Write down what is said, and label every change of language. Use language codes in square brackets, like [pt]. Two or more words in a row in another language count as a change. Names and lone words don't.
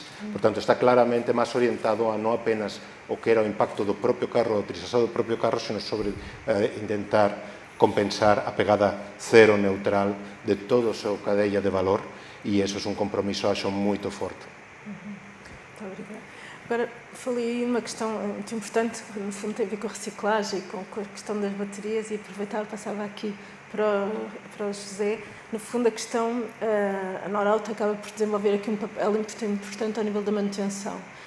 [gl] Por tanto, está claramente máis orientado a non apenas o que era o impacto do propio carro, a utilización do propio carro, sino sobre intentar compensar a pegada cero neutral de toda a súa cadella de valor, e iso é un compromiso, acho, moito forte. [pt] Muito obrigada. Agora, falei aí uma questão muito importante, que no fundo tem a ver com a reciclagem, com a questão das baterias, e aproveitar, passava aqui para o José. No fundo, a questão, a Norauto acaba por desenvolver aqui um papel importante ao nível da manutenção.